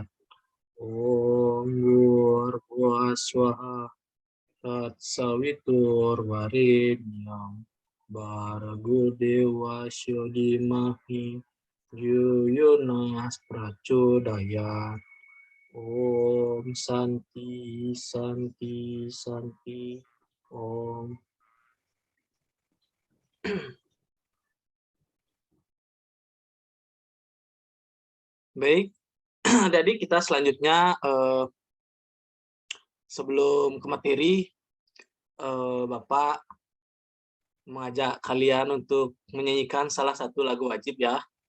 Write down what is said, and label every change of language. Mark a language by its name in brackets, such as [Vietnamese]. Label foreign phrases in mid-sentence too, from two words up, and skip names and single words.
[Sanskrit] ॐ भूर्भुवःस्वः तत्सवितुर्वरेण्यं भर्गो देवस्य धीमहि धियोनः प्रचोदयात्. ॐ शान्ति शान्ति शान्ति. Om. [Indonesian] Baik, jadi kita selanjutnya sebelum ke materi, Bapak mengajak kalian untuk menyanyikan salah satu lagu wajib ya.